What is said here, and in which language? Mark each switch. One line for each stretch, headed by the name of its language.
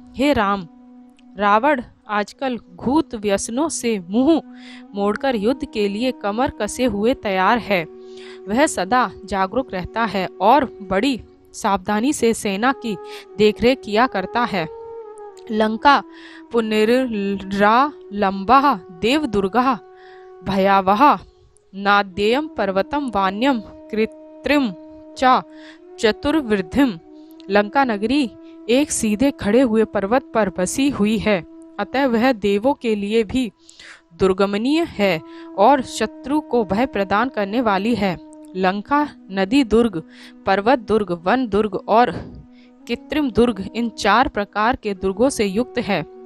Hindi: हे राम, रावण आजकल घूत व्यसनों से मुंह मोड़कर युद्ध के लिए कमर कसे हुए तैयार है। वह सदा जागरूक रहता है और बड़ी सावधानी से सेना की देखरेख किया करता है।
Sanskrit: लंका पुनर्रालंबः देवदुर्गः भयावहः नाद्ययम् पर्वतम वान्यम कृत्रिम च चतुर्वृद्धिम।
Hindi: लंका नगरी एक सीधे खड़े हुए पर्वत पर बसी हुई है, अतः वह देवों के लिए भी दुर्गमनीय है और शत्रु को भय प्रदान करने वाली है। लंका नदी दुर्ग, पर्वत दुर्ग, वन दुर्ग और कृत्रिम दुर्ग, इन 4 प्रकार के दुर्गों से युक्त है।